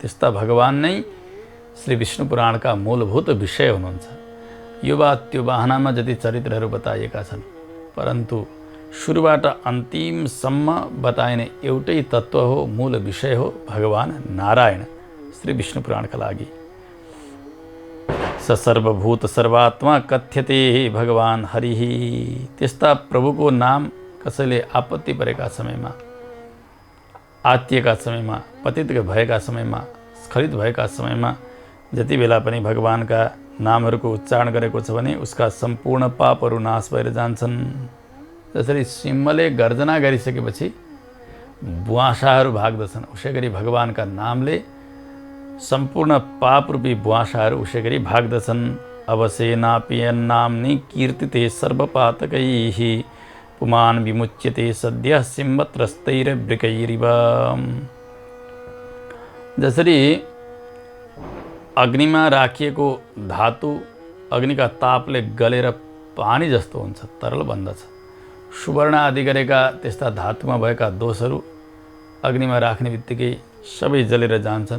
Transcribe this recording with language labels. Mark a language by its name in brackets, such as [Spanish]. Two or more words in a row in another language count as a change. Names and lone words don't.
[Nepali] त्यस्ता भगवान नै श्री विष्णु पुराणका मूलभूत विषय हुनुहुन्छ। यो वा त्यो बाहनामा जति चरित्रहरू बताइएका छन्, परन्तु सुरुबाट अन्तिमसम्म बताइने एउटै तत्त्व हो, मूल विषय हो भगवान नारायण श्री विष्णु पुराणका लागि। [Sanskrit] स सर्वभूत सर्वात्मा कथ्यते भगवान हरिः। [Nepali] त्यस्ता प्रभुको नाम कसैले आपत्ति परेका समयमा, आत्तिएका समयमा, पतित भएका समयमा, स्खलित भएका समयमा जति बेला पनि भगवानका नामहरूको उच्चारण गरेको छ भने उसका सम्पूर्ण पापहरू नाश भएर जान्छन्। जसरी सिंहले गर्जना गरिसकेपछि बुवासाहरू भाग्दछन्, उसै गरी भगवानका नामले सम्पूर्ण पापरूपी बुवासाहरू उसै गरी भाग्दछन्। [Sanskrit] अवसेनापियन्नाम्नि कीर्तिते सर्वपातकैः पुमान् विमुच्यते सद्यः सिंहत्रस्तैर्वृकैरिव। [Nepali] जसरी अग्निमा राखिएको धातु अग्निका तापले गलेर पानी जस्तो हुन्छ, तरल बन्दछ। सुवर्ण आदि गरेका त्यस्ता धातुमा भएका दोषहरू अग्निमा राख्ने बित्तिकै सबै जलेर जान्छन्।